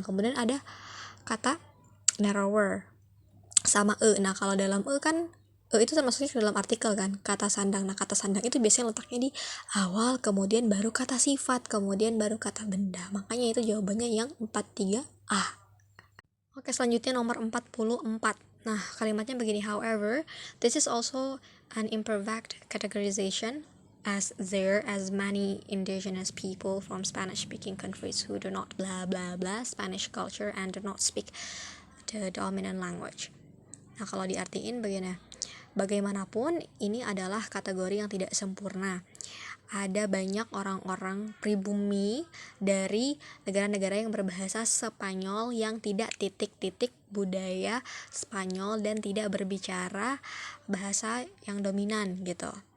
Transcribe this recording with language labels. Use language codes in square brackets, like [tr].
[id] Kemudian ada kata narrower sama Nah, kalau dalam kan itu termasuknya ke dalam artikel kan, kata sandang. Nah, kata sandang itu biasanya letaknya di awal, kemudian baru kata sifat, kemudian baru kata benda. Makanya itu jawabannya yang 43A. Oke, selanjutnya nomor 44. Nah, kalimatnya begini, [en] however, this is also an imperfect categorization, as there as many indigenous people from Spanish-speaking countries who do not blah blah blah Spanish culture and do not speak the dominant language. [id] Nah, kalau diartiin begini, bagaimanapun ini adalah kategori yang tidak sempurna. Ada banyak orang-orang pribumi dari negara-negara yang berbahasa Spanyol yang tidak titik-titik budaya Spanyol dan tidak berbicara bahasa yang dominan gitu.